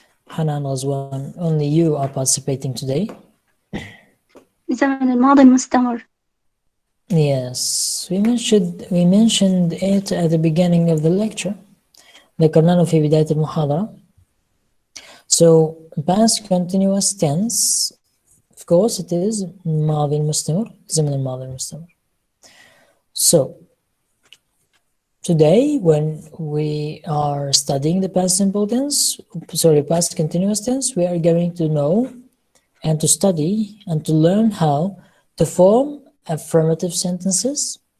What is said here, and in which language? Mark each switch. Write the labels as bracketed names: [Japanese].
[English] Hanan Ghazwan, only you are participating today. [Arabic] الزمن الماضي المستمر. [English] Yes, we mentioned it at the beginning of the lecture. [Arabic] ذكرناه في بداية المحاضرة. [English] So past continuous tense, of course, it is [Arabic] الماضي المستمر, زمن الماضي المستمر. [English] So today, when we are studying the past simple tense, past continuous tense, we are going to know and to study and to learn how to form affirmative sentences.